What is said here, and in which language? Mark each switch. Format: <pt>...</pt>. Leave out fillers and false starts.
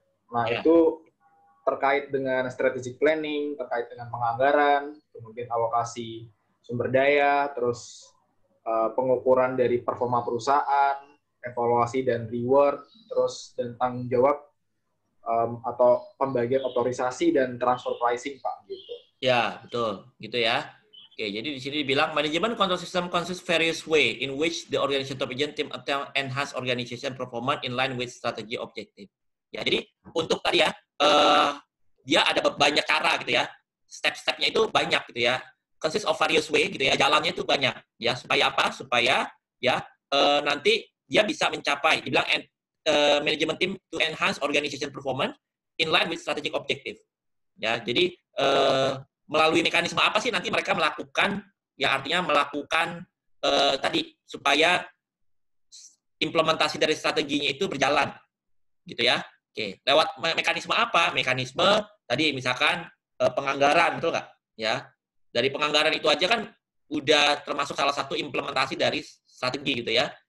<id>Nah, itu terkait dengan strategic planning, terkait dengan penganggaran, kemudian alokasi sumber daya, terus pengukuran dari performa perusahaan, evaluasi dan reward, terus dan tanggung jawab atau pembagian otorisasi dan transfer pricing, Pak, gitu. Ya, betul, gitu ya. Oke, jadi di sini dibilang manajemen</id> <en>control system consists various way in which the organization top agent team attempt enhance organization performance in line with strategy objective.</en> <id>Ya, jadi untuk tadi ya, dia ada banyak cara gitu ya. Step-stepnya itu banyak gitu ya.</id> <en>Consists of various way</en> <id>gitu ya. Jalannya itu banyak ya. Supaya apa? Supaya ya nanti dia bisa mencapai. Dibilang</id> <en>management team to enhance organization performance in line with strategic objective.</en> <id>Ya, jadi melalui mekanisme apa sih nanti mereka melakukan? Ya artinya melakukan tadi supaya implementasi dari strateginya itu berjalan, gitu ya. Oke, lewat mekanisme apa? Mekanisme tadi misalkan penganggaran, betul nggak? Ya, dari penganggaran itu aja kan udah termasuk salah satu implementasi dari strategi gitu ya.</id>